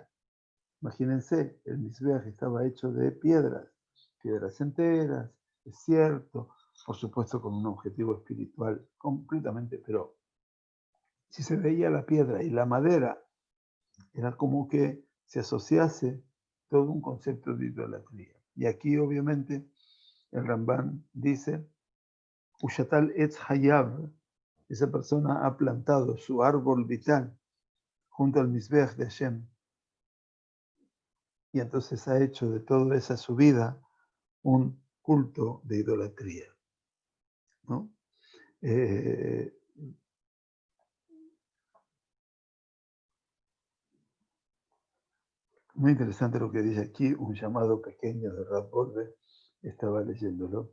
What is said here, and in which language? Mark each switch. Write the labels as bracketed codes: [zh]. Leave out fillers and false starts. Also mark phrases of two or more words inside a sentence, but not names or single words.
[es] Imagínense, el Mizbeach estaba hecho de piedras enteras, es cierto, por supuesto con un objetivo espiritual completamente, pero si se veía la piedra y la madera, era como que se asociase todo un concepto de idolatría. Y aquí obviamente el Ramban dice, [he] ושתל עץ חייו, [es] esa persona ha plantado su árbol vital junto al Mizbeach de Hashem, y entonces ha hecho de toda esa su vida un culto de idolatría, ¿no? Muy interesante lo que dice aquí, un llamado pequeño de Rav Wolbe, estaba leyéndolo.